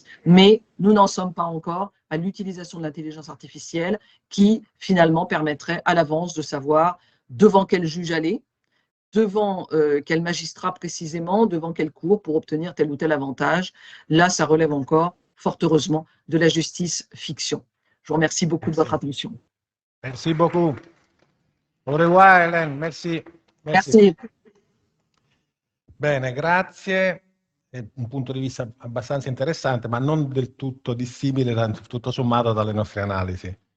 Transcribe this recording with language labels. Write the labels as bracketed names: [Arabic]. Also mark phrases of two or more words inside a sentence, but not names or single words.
[French] Mais nous n'en sommes pas encore à l'utilisation de l'intelligence artificielle qui finalement permettrait à l'avance de savoir devant quel juge aller, devant quel magistrat précisément, devant quelle cour pour obtenir tel ou tel avantage. Là, ça relève encore, fort heureusement, de la justice fiction. Je vous remercie beaucoup de votre attention. Merci beaucoup. Au revoir, Hélène. Merci. Merci. [Italian] Bene, grazie. È un punto di vista abbastanza interessante, ma non del tutto dissimile, tutto sommato, dalle nostre analisi.